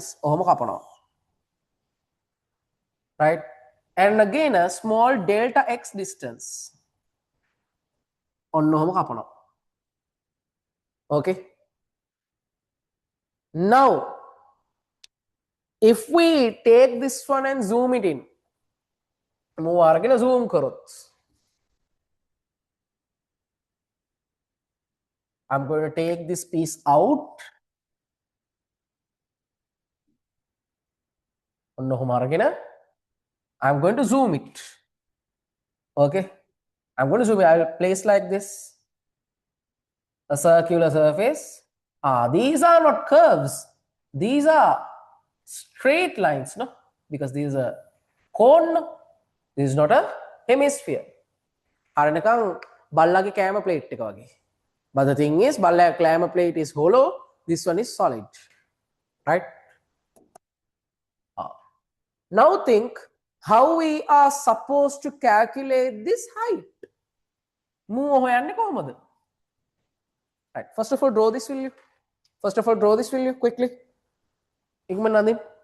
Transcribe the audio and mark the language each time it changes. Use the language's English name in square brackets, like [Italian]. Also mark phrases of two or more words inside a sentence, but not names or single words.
[Sinhala] ඔහොම කපනවා. [English] Right? And again a small delta x distance. [Sinhala] ඔන්න ඔහොම කපනවා. [English] Okay? Now if we take this one and zoom it in, [Sinhala] මම අරගෙන zoom කරොත්, [English] I'm going to take this piece out. [Sinhala] ඔන්න ඔහොම අරගෙන [English] I'm going to zoom it. Okay? I'm going to zoom it. I'll place like this. A circular surface. These are not curves. These are straight lines, no? Because this is a cone, no? This is not a hemisphere. [Sinhala] හරිනකම් බල්ලාගේ කෑම plate එක වගේ. [English] But the thing is, [Sinhala] බල්ලාගේ කෑම [English] plate is hollow. This one is solid. Right? Now think how we are supposed to calculate this height. [Sinhala] මූ හොයන්නේ කොහොමද? [English] Right. First of all, draw this, will you? Quickly. [Sinhala] ඉක්මන නදින්.